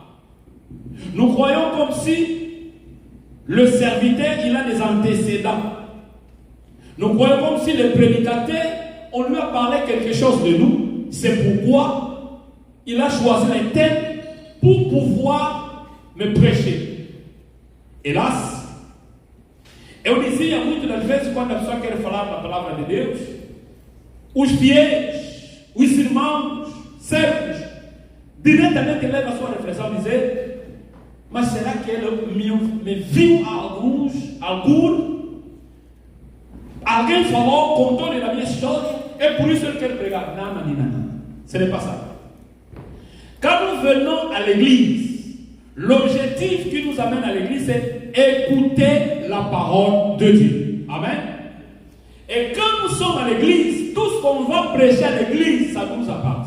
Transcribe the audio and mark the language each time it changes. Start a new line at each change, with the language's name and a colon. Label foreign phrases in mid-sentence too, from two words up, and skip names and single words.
French: Nous croyons comme si le serviteur, il a des antécédents. Nous croyons comme si le prédicateur, on lui a parlé quelque chose de nous. C'est pourquoi il a choisi les thèmes pour pouvoir me prêcher. Hélas,
Portuguese: eu dizia muitas vezes, quando a pessoa quer falar da palavra de Deus, os fiéis, os irmãos, servos, diretamente leva a sua reflexão a dizer: mas será que ele me viu algum? Alguém falou, contou-lhe a minha história, é por isso que ele quer pregar. Não.
French: Ce n'est pas ça. Quand nous venons à l'église, l'objectif qui nous amène à l'église, c'est écouter la parole de Dieu. Amen. Et quand nous sommes à l'église, tout ce qu'on va prêcher à l'église, ça nous appartient.